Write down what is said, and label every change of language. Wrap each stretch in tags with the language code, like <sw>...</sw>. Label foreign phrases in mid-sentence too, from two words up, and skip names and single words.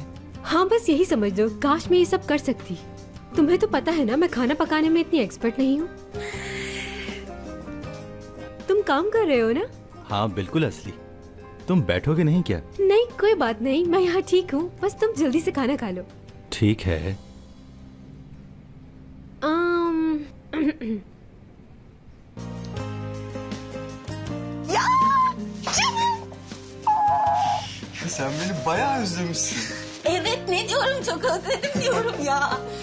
<hi>हाँ, बस यही समझ लो। काश मैं ये सब कर सकती। तुम्हें तो पता है ना, मैं खाना पकाने में इतनी एक्सपर्ट नहीं हूँ। तुम काम कर रहे हो ना? हाँ बिल्कुल असली। तुम बैठोगे नहीं क्या? नहीं, कोई बात नहीं, मैं यहाँ ठीक हूँ। बस तुम जल्दी से खाना खा लो। ठीक है।</hi> <tr>Sen beni bayağı özlemişsin. Evet, ne diyorum, çok özledim diyorum ya.</tr>